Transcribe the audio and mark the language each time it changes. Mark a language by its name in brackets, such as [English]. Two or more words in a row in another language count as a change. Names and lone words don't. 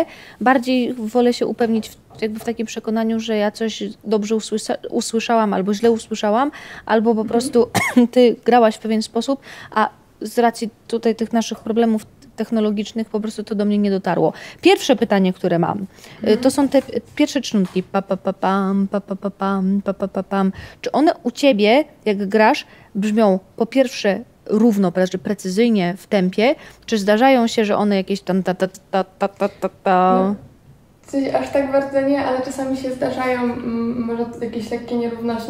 [Polish] Bardziej wolę się upewnić jakby w takim przekonaniu, że ja coś dobrze usłyszałam albo źle usłyszałam, albo po prostu ty grałaś w pewien sposób, a z racji tutaj tych naszych problemów technologicznych po prostu to do mnie nie dotarło. Pierwsze pytanie, które mam, to są te pierwsze trznutki. Pa, pa, pa, pam, pa, pa, pa, pam, pa, pa, pa, pam. Czy one u ciebie, jak grasz, brzmią po pierwsze równo, precyzyjnie w tempie, czy zdarzają się, że one jakieś tam No, aż tak bardzo nie, ale czasami się zdarzają może jakieś lekkie nierówności.